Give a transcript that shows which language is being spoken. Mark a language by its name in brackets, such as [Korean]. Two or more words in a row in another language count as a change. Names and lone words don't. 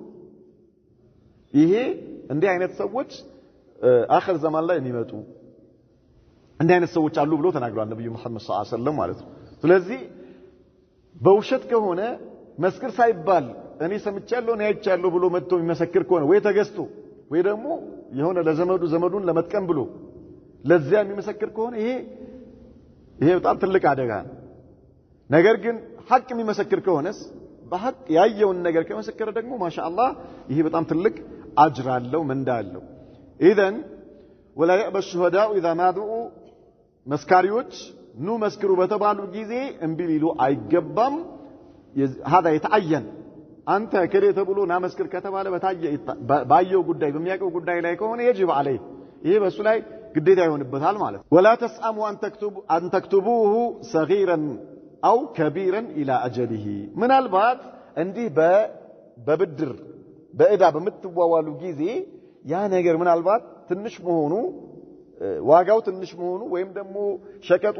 [Amharic] ይሄ እንዲህ አይነት ሰዎች አኺር ዘማን ላይ የሚመጡ እንዲህ አይነት ሰዎች አሉ ብሎ ተናግሯል ነብዩ መሐመድ [Arabic] صلى الله عليه وسلم [Amharic] ማለት ነው ስለዚህ በውሸት ከሆነ መስክር ሳይባል እኔ ሰምቻለሁ እኔ አይቻለሁ ብሎ መጥቶ የሚመሰክር ከሆነ ወይ ተገስቶ ወይ ደግሞ የሆነ ዘመዱን ለመጥቀም ብሎ ለዚያ የሚመሰክር ከሆነ ይሄ በጣም ትልቅ አደጋ ነው ነገር ግን ሐቅ የሚመሰክር ከሆነስ በሐቅ ያየውን ነገር ከመሰከረ ደግሞ ማሻአላህ ይሄ በጣም ትልቅ አጅር አለው ምንዳ አለው ኢዘን [Arabic] ولا يأبى الشهداء إذا ما دعوا [Amharic] መስካሪዎች ኑ መስክሩ በተባሉ ጊዜ እምቢ ሊሉ አይገባም [Arabic] هذا يتعين [Amharic] አንተ ከሌ ተብሎ ና መስክር ከተባለ ባየው ጉዳይ በሚያቀው ጉዳይ ላይ ከሆነ [Arabic] يجب عليه [Amharic] ይሄ በሱ ላይ ግዴታ ይሆንበታል ማለት ነው። [Arabic] ولا تسأموا أن تكتبوه صغيرا أو كبيرا إلى أجله [Amharic] ምናልባት እንዲህ በብድር በእዳ በምትዋዋሉ ጊዜ ያ ነገር ምናልባት ትንሽ መሆኑ ዋጋው ትንሽ መሆኑ ወይም ደግሞ ሸቀጡ